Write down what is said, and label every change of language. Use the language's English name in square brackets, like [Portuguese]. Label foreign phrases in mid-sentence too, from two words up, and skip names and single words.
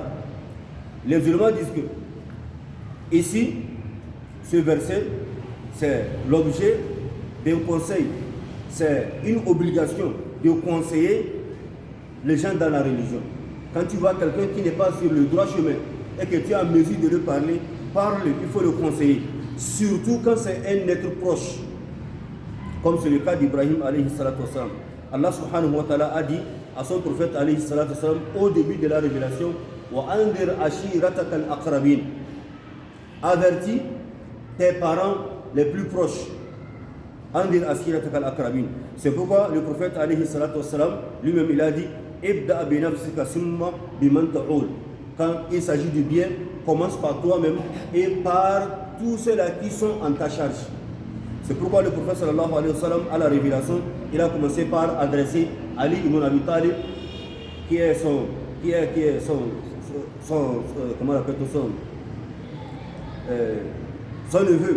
[French] Les musulmans disent que ici, ce verset, c'est l'objet d'un conseil, c'est une obligation de conseiller les gens dans la religion. Quand tu vois quelqu'un qui n'est pas sur le droit chemin et que tu es en mesure de lui parler, parle-le, il faut le conseiller. Surtout quand c'est un être proche, comme c'est le cas d'Ibrahim [Arabic] عليه الصلاة والسلام. [French] Allah [Arabic] سبحانه وتعالى [French] a dit à son prophète [Arabic] عليه الصلاة والسلام [French] au début de la révélation, [Arabic] وأنذر عشيرتك الأقربين, [French] avertis tes parents les plus proches. [Arabic] أنذر عشيرتك الأقربين. [French] C'est pourquoi le prophète [Arabic] عليه الصلاة والسلام [French] lui-même il a dit [Arabic] ابدأ بنفسك ثم بمن تعول. [French] Quand il s'agit du bien, commence par toi-même et par tous ceux-là qui sont en ta charge. C'est pourquoi le prophète [Arabic] صلى الله عليه وسلم, [French] à la révélation, il a commencé par adresser Ali ibn Abi Talib, qui est son comment on appelle son neveu.